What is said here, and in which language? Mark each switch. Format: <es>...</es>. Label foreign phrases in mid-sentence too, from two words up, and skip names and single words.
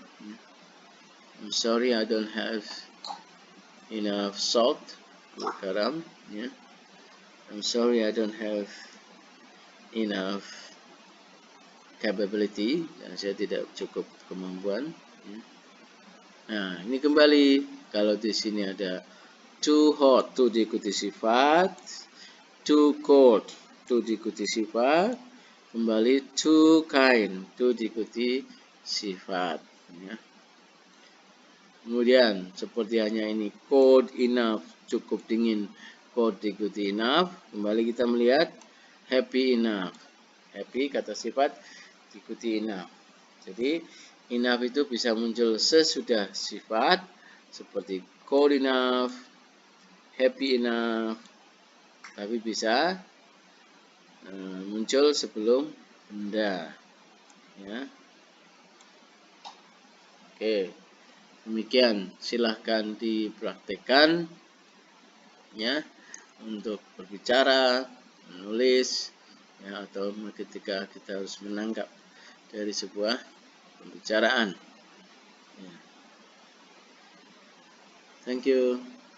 <en>I'm sorry, I don't have enough salt, garam. Yeah. I'm sorry, I don't have enough capability,</en> <id>dan saya tidak cukup kemampuan. Ya. Nah, ini kembali kalau di sini ada</id> <en>too hot,</en> <id>too diikuti sifat,</id> <en>too cold,</en> <id>too diikuti sifat, kembali</id> <en>too kind,</en> <id>too diikuti sifat. Ya. Kemudian seperti hanya ini</id> <en>cold enough,</en> <id>cukup dingin, cold diikuti enough. Kembali kita melihat</id> <en>happy enough.</en> <id>Happy kata sifat diikuti enough. Jadi enough itu bisa muncul sesudah sifat seperti</id> <en>cold enough, happy enough,</en> <id>tapi bisa muncul sebelum benda. Ya. Oke, demikian. Silahkan dipraktekkan ya untuk berbicara, menulis, ya, atau ketika kita harus menangkap dari sebuah pembicaraan. Ya.</id> <en>Thank you.</en>